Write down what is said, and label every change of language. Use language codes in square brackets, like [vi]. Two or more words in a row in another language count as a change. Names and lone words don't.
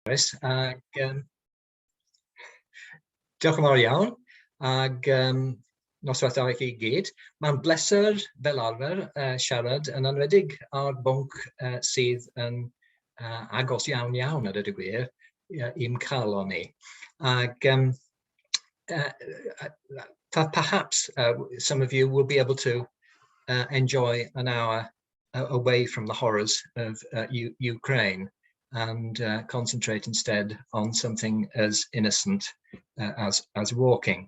[cy] Ag diolch yn fawr iawn, ag noswaith da i chi gyd. Mae'n bleser fel arfer siarad yn enwedig ar bwnc sydd yn agos iawn iawn ar y gwir i'm calon ni. [en] Ag perhaps some of you will be able to enjoy an hour away from the horrors of Ukraine and concentrate instead on something as innocent as walking.